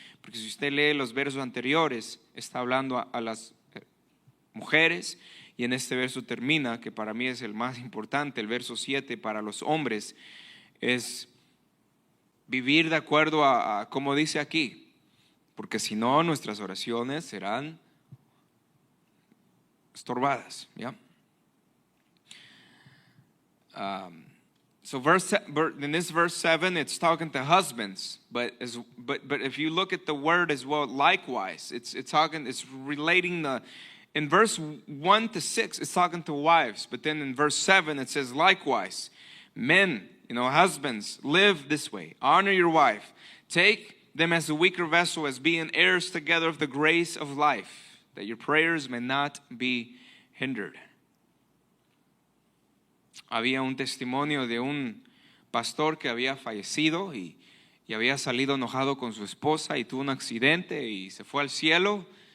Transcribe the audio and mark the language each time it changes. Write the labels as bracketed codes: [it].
[es] Porque si usted lee los versos anteriores, está hablando a las mujeres, y en este verso termina, que para mí es el más importante, el verso 7 para los hombres, es vivir de acuerdo a como dice aquí, porque si no nuestras oraciones serán estorbadas, ¿ya? [en] So in this verse 7, it's talking to husbands, but if you look at the word as well, likewise, it's relating in verse 1 to 6, it's talking to wives, but then in verse 7, it says likewise, men, husbands, live this way, honor your wife, take them as a weaker vessel, as being heirs together of the grace of life, that your prayers may not be hindered. [es] Había un testimonio de un pastor que había fallecido y había salido enojado con su esposa y tuvo un accidente y se fue al cielo.